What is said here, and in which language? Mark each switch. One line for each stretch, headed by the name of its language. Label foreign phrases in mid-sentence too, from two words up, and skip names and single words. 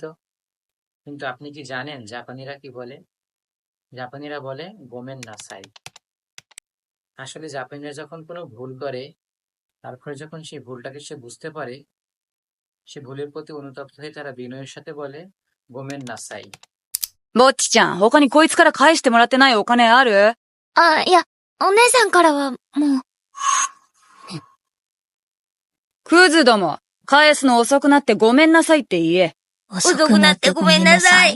Bangla: কিন্তু আপনি কি জানেন জাপানিরা কি বলে? জাপানিরা বলে
Japanese: ごめんなさい.
Bangla: আসলে জাপানিরা যখন কোনো ভুল করে, তারপরে যখন সেই ভুলটাকে সে বুঝতে পারে, সে ভুলের প্রতি অনুতপ্ত হয়ে তারা বিনয়ের সাথে বলে
Japanese: ごめんなさい. ぼっちちゃん、他にこいつから返してもらってないお金ある？いや、お姉さんからはもう。クズども、返すの遅くなってごめんなさいって言え。遅くなってごめんなさい。